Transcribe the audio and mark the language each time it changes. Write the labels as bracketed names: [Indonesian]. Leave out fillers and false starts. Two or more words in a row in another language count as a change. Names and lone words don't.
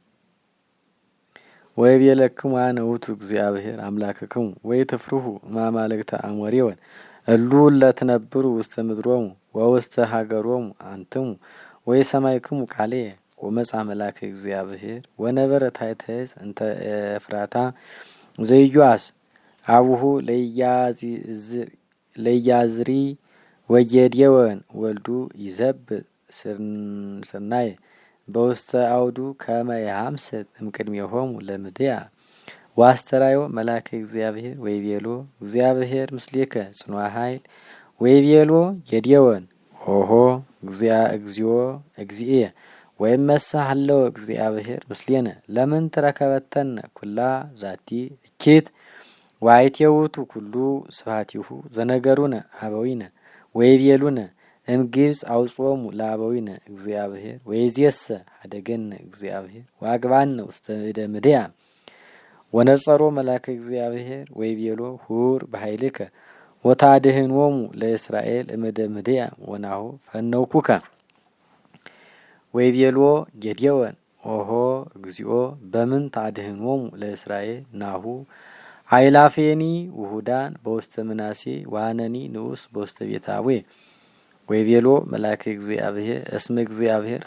[Geez] ወይቤለክሙ አነ ውእቱ እግዚአብሔር አምላክክሙ ወኢትፍርሁ እማማልክተ አሞሪወን እሉ ለትነብሩ ውስተ ምድሮሙ ወውስተ ሀገሮሙ አንትሙ ወይሰማዕክሙ ቃልየ ወመጽአ መልአከ እግዚአብሔር ወነበረ ታሕተ ዕፅ እንተ ኤፍራታ ዘኢዮአስ አቡሁ ለኢያዝሪ ወጌዴዎን ወልዱ ይዘብእ ስርናየ በውስተ አውዱ ከመ ያምስል እምቅድሜሆሙ ለምድያም ወአስተርአዮ መልአከ እግዚአብሔር ወይቤሎ እግዚአብሔር ምስሌከ ጽኑዕ ኃይል ወይቤሎ ጌዴዎን ኦሆ እግዚእየ ወይመሰ ሀለወ እግዚአብሔር ምስሌነ ለምን ትረከበተነ ኩላ ዛቲ እኪት ወአይቴውቱ ኩሉ ስብሐቲሁ ዘነገሩነ አበዊነ ወይቤሉነ እምግብጽ አውጾሙ ለአበዊነ እግዚአብሔር ወይዜሰ ሀደገነ እግዚአብሔር ወአግባነ ውስተ እደ ምድያም ወነጸሮ መልአከ እግዚአብሔር ወይቤሎ ሁር በኃይልከ ወታድኅኖሙ ለእስራኤል እምደ ምድያም ወናሁ ፈነውኩከ ወይቤሎ ጌዴዎን ኦሆ እግዚኦ በምን ታድኅኖሙ ለእስራኤል ናሁ አይላፌኒ ውሁዳን በውስተ ምናሴ ዋነኒ ንዑስ በውስተ ቤታዌ ወይቤሎ መልአከ እግዚአብሔር እስመ እግዚአብሔር